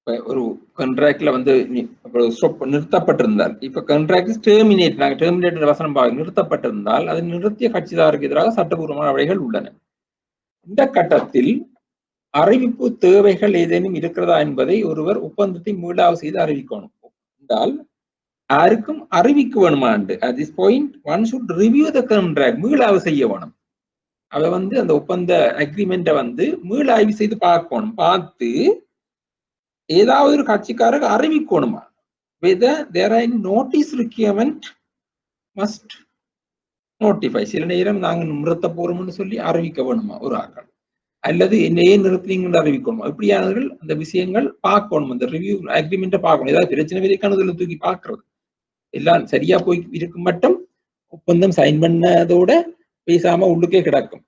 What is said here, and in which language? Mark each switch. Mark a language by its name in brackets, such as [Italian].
[Tamil] ஒரு கான்ட்ராக்ட்ல வந்து நிறுத்தப்பட்டிருந்தால், இப்ப கான்ட்ராக்ட் டெர்மினேட், நாங்க டெர்மினேட் வசனம் நிறுத்தப்பட்டிருந்தால் அதை நிறுத்திய கட்சிதாரருக்கு எதிராக சட்டபூர்வமான வழிகள் உள்ளன. இந்த கட்டத்தில் அறிவிப்பு தேவைகள் ஏதேனும் இருக்கிறதா என்பதை ஒருவர் ஒப்பந்தத்தை மீளாவு செய்து அறிவிக்கணும் என்றால் யாருக்கும் அறிவிக்க வேணுமாண்டு. [English] at this point one should review the contract, [Tamil] மீளாய்வு செய்ய வேணும். அவ வந்து அந்த ஒப்பந்த அக்ரிமெண்ட்டை வந்து மீளாய்வு செய்து பார்க்கணும். பார்த்து ஏதாவது ஒரு கட்சிக்காரருக்கு அறிவிக்கணுமா, [English] whether there are any notice requirement must notify. [Tamil] சில நேரம் நாங்க நிறுத்த போறோம்னு சொல்லி அறிவிக்க வேணுமா ஒரு ஆக்கள், அல்லது என்னையே நிறுத்தினீங்கன்னு அறிவிக்கணுமா, இப்படியானவர்கள் அந்த விஷயங்கள் பார்க்கணும். அந்த ரிவ்யூ அக்ரிமெண்ட்டை பார்க்கணும். ஏதாவது பிரச்சனை விதைக்கானதுல தூக்கி பார்க்கறது எல்லாம் சரியா போய் இருக்கும் மட்டும் ஒப்பந்தம் சைன் பண்ணதோட பேசாம உள்ளுக்கே கிடக்கும்.